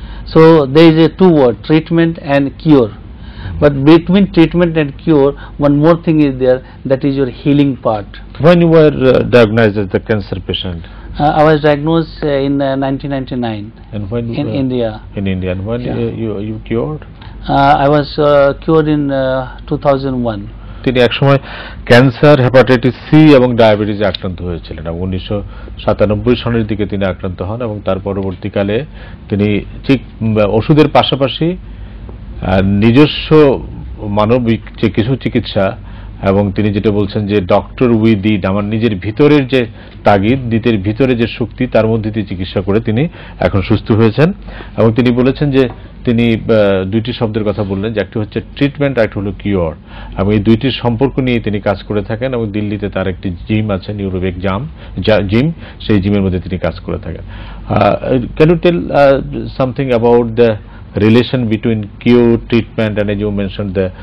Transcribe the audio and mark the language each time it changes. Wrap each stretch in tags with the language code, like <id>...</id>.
<en>So there is a two word, treatment and cure. But between treatment and cure, one more thing is there, that is your healing part. When you were diagnosed as the cancer patient? I was diagnosed in 1999 And when in India. In India, and when you cured? I was cured in 2001.</en> <bn>তিনি একসময় cancer, hepatitis C এবং ডায়াবেটিসে আক্রান্ত হয়েছিলেন, এবং 1997 সনের দিকে তিনি আক্রান্ত হন, এবং তার পরবর্তীকালে তিনি ঠিক ওষুধের পাশাপাশি নিজস্ব মানবিক যে কিছু চিকিৎসা, এবং তিনি যেটা বলছেন যে</bn> <en>doctor within,</en> <bn>আমার নিজের ভিতরের যে তাগিদ, নিজের ভিতরে যে শক্তি, তার মধ্যে দিয়ে চিকিৎসা করে তিনি এখন সুস্থ হয়েছেন। এবং তিনি বলেছেন যে তিনি দুইটি শব্দের কথা বললেন, যে একটি হচ্ছে ট্রিটমেন্ট, আর একটি হলো কিওর, এবং এই দুইটির সম্পর্ক নিয়ে তিনি কাজ করে থাকেন। এবং দিল্লিতে তার একটি জিম আছে, নিউরোবেক জিম, সেই জিমের মধ্যে তিনি কাজ করে থাকেন।</bn> <en>can you tell something about the relation between cure, treatment, and as you mentioned, the</en>